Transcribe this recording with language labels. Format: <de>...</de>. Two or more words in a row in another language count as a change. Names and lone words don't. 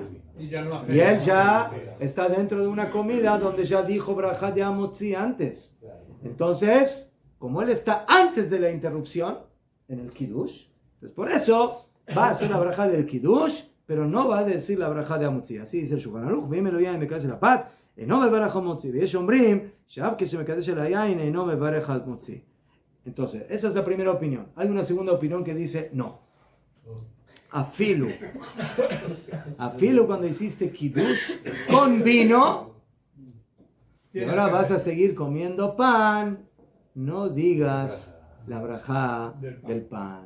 <es>Y él ya está dentro de una comida donde ya dijo braja de המוציא antes. Entonces, como él está antes de la interrupción en el Kiddush, entonces por eso va a hacer la braja del Kiddush, pero no va a decir la braja de המוציא. Así dice el Shulchan Aruch,</es> <he>ואם אלו יין מקדש על הפת, אינו מברך המוציא. ויש אומרים שאף כשמקדש על היין אינו מברך על מוציא.</he> <es>Entonces, esa es la primera opinión. Hay una segunda opinión que dice no. Afilu cuando hiciste Kiddush con vino y ahora vas a seguir comiendo pan, no digas la braja del pan.</es>